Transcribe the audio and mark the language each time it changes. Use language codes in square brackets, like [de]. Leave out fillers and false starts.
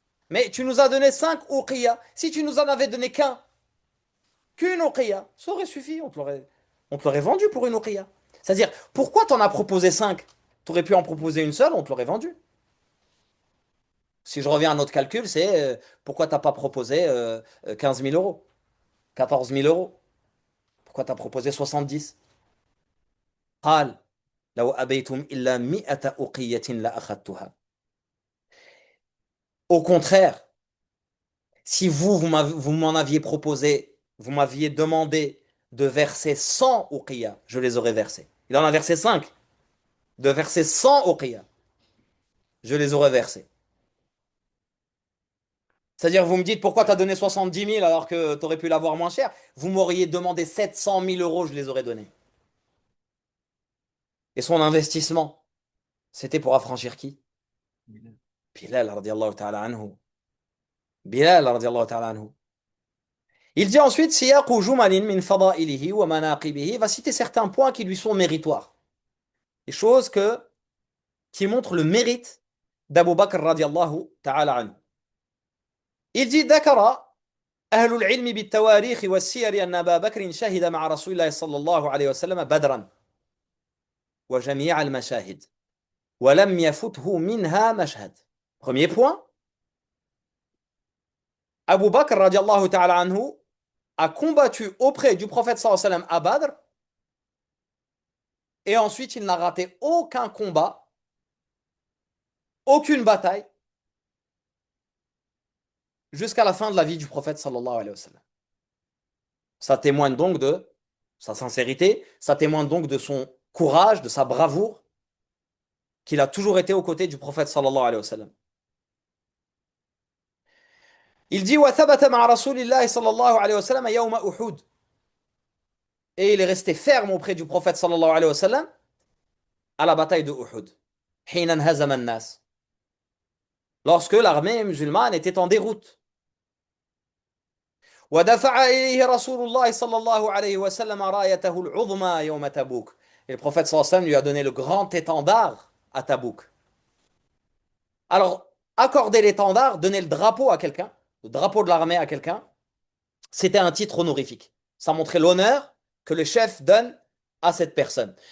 [fr] Mais tu nous as donné 5 uqiya. Si tu nous en avais donné qu'une uqiya, ça aurait suffi, on te l'aurait vendu pour une uqiya. C'est-à-dire, pourquoi t'en as proposé 5? Tu aurais pu en proposer une seule, on te l'aurait vendu. Si je reviens à notre calcul, c'est pourquoi t'as pas proposé 15 000 euros, 14 000 euros? Pourquoi t'as proposé 70? [ar] قال لو أبيتم إلا 100 أقية لأخذتها. [fr] Au contraire, si vous m'en aviez proposé, vous m'aviez demandé de verser 100 uqiyya, je les aurais versés. Il en a versé 5. De verser 100 uqiyya, je les aurais versés. C'est-à-dire, vous me dites pourquoi tu as donné 70 000 alors que tu aurais pu l'avoir moins cher. Vous m'auriez demandé 700 000 euros, je les aurais donnés. Et son investissement, c'était pour affranchir qui? Bilal, radiallahu ta'ala anhu. Bilal, radiallahu ta'ala anhu. Il dit ensuite, [ar] Siyaqu jumalin min fada'ilihi wa manaqibihi. [fr] Il va citer certains points qui lui sont méritoires. Des choses qui montrent le mérite d'Abu Bakr radiallahu ta'ala anhu. Il dit, [ar] Dakara, أهل العلم بالتواريخ والسير أن أبا بكر شهد مع رسول الله صلى الله عليه وسلم بدرا وجميع المشاهد ولم يفته منها مشهد. [fr] Premier point, Abu Bakr radiallahu ta'ala anhu a combattu auprès du prophète sallallahu alayhi wa sallam à Badr et ensuite il n'a raté aucun combat, aucune bataille jusqu'à la fin de la vie du prophète sallallahu alayhi wa sallam. Ça témoigne donc de sa sincérité, ça témoigne donc de son courage, de sa bravoure, qu'il a toujours été aux côtés du prophète sallallahu alayhi wa sallam. Il dit [ar] وَثَبَتَ مَعَ رَسُولِ اللَّهِ صلى الله عليه وسلم يوم أحد. [fr] Et il est resté ferme auprès du prophète sallallahu alayhi wa sallam à la bataille de Uhud. [ar] حين انهزم الناس. [fr] Lorsque l'armée musulmane était en déroute. [ar] ودفع إليه رسول الله صلى الله عليه وسلم رايته العظمى يوم تبوك. [fr] Et le prophète sallallahu alayhi wa sallam lui a donné le grand étendard à Tabouk. Alors, accorder l'étendard, donner le drapeau à quelqu'un, le drapeau de l'armée à quelqu'un, c'était un titre honorifique. Ça montrait l'honneur que le chef donne à cette personne.